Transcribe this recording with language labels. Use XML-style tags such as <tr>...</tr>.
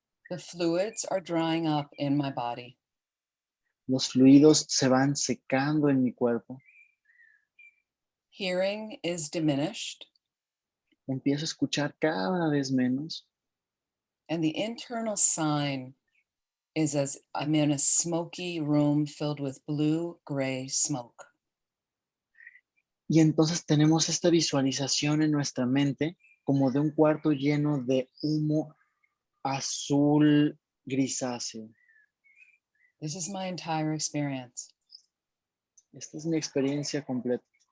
<en>The fluids are drying up in my body.</en> <es>Los fluidos se van secando en mi cuerpo.</es> <en>Hearing is diminished.</en> <es>Empiezo a escuchar cada vez menos.</es> <en>And the internal sign is as I'm in a smoky room filled with blue-gray smoke.</en> <es>Y entonces tenemos esta visualización en nuestra mente como de un cuarto lleno de humo azul grisáceo.</es> <en>This is my entire experience.</en> <es>Esta es mi experiencia completa.</es>